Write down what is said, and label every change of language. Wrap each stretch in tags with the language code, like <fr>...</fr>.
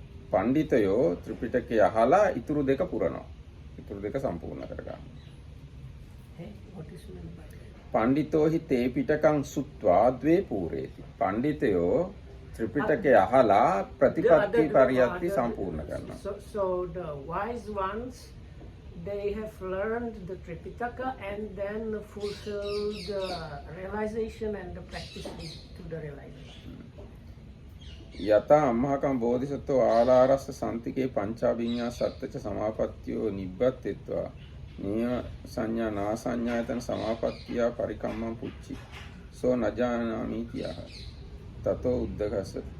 <si>පණ්ඩිතයෝ ත්‍රිපිටකය අහලා ඉතුරු දෙක පුරනවා. ඉතුරු දෙක සම්පූර්ණ කරගන්නවා.</si> <en>What is meant by that?</en> <pi>පණ්ඩිතෝ හි තේපිටකං සුත්වා ද්වේ පූරේති.</pi> <si>පණ්ඩිතයෝ ත්‍රිපිටකය අහලා ප්‍රතිපත්ති පරියත්ති සම්පූර්ණ කරනවා.</si> <en>So the wise ones, they have learned the Tripitaka and then fulfill the realization and the practice to the realization.</en> <pi>යතා අම්මහකම් බෝධිසත්වෝ ආලාරස්ස සන්තිකේ පංචාභිඤ්ඤා සත්තච සමාපත්තියෝ නිබ්බත්තෙත්වා නියම සංඥා නා සංඥායතන සමාපත්තියා පරිකම්මං පුච්චි සෝ නජානාමි කියාහ. තතෝ උද්දකස.</pi>